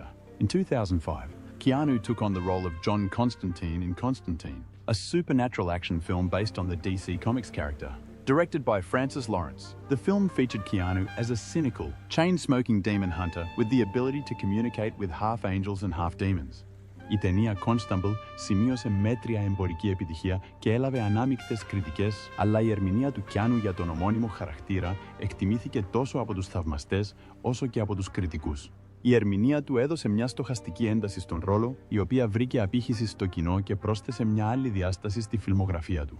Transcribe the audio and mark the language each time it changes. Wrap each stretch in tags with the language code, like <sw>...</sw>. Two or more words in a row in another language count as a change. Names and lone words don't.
<en>In 2005, Keanu took on the role of John Constantine in Constantine, a supernatural action film based on the DC Comics character. Directed by Francis Lawrence, the film featured Keanu as a cynical, chain-smoking demon hunter with the ability to communicate with half angels and half demons.</en> <el>Η ταινία Constable σημείωσε μέτρια εμπορική επιτυχία και έλαβε ανάμεικτες κριτικές, αλλά η ερμηνεία του Κιάνου για τον ομώνυμο χαρακτήρα εκτιμήθηκε τόσο από τους θαυμαστές όσο και από τους κριτικούς. Η ερμηνεία του έδωσε μια στοχαστική ένταση στον ρόλο, η οποία βρήκε απήχηση στο κοινό και πρόσθεσε μια άλλη διάσταση στη φιλμογραφία του.</el>